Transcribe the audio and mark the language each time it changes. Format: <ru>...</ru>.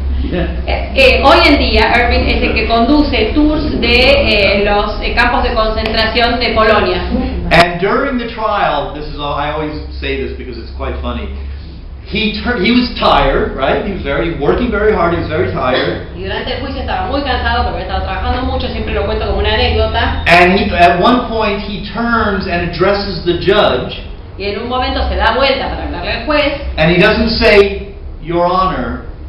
<es>Hoy en día, Irving es el que conduce tours de los campos de concentración de Polonia.</es> <en>And during the trial, I always say this because it's quite funny. He was tired, right? He was working very hard. He was very tired.</en> <es>Y durante el juicio estaba muy cansado porque estaba trabajando mucho. Siempre lo cuento como una anécdota.</es> <en>And at one point, he turns and addresses the judge.</en> <es>Y en un momento se da vuelta para hablarle al juez.</es> <en>And he doesn't say, "Your Honor."</en>